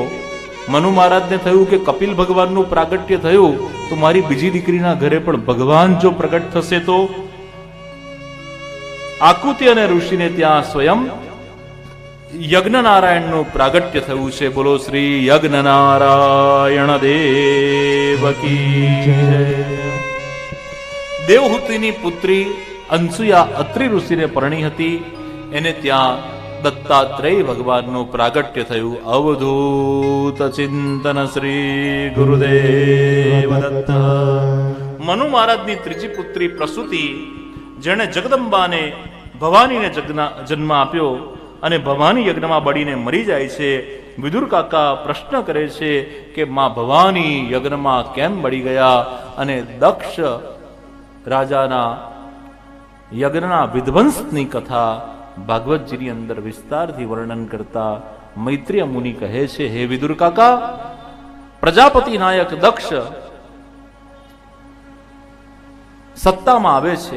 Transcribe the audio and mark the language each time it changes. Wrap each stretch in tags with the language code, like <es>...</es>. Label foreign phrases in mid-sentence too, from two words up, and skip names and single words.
<gu>મનુ મહારાજને થયું કે કપિલ ભગવાનનું પ્રાગટ્ય થયું તો મારી બીજી દીકરીના ઘરે પણ ભગવાન જો પ્રગટ થશે તો આકુતિ અને ઋષિને ત્યાં સ્વયં યજ્ઞ નારાયણનું પ્રાગટ્ય થયું છે।</gu> <hi>बोलो श्री यज्ञ नारायण देव की जय।</hi> <gu>દેવહૂતિની પુત્રી અંસુયા અત્રિ ઋષિને પરણી હતી, એને ત્યાં દત્તાત્રેય ભગવાનનું પ્રાગટ્ય થયું।</gu> <sa>अवधूत चिंतन श्री गुरुदेव दत्त।</sa> <gu>મનુ મહારાજની ત્રીજી પુત્રી પ્રસૂતિ, જેણે જગદંબાને ભવાનીને જન્મ આપ્યો અને ભવાની યજ્ઞમાં બળીને મરી જાય છે। વિદુર કાકા પ્રશ્ન કરે છે કે માં ભવાની યજ્ઞમાં કેમ બળી ગયા? અને દક્ષ રાજાના યજ્ઞના વિધ્વંસની કથા ભાગવતજીની અંદર વિસ્તારથી વર્ણન કરતા મૈત્રીય મુનિ કહે છે, હે વિદુર કાકા, પ્રજાપતિ નાયક દક્ષ સત્તામાં આવે છે।</gu>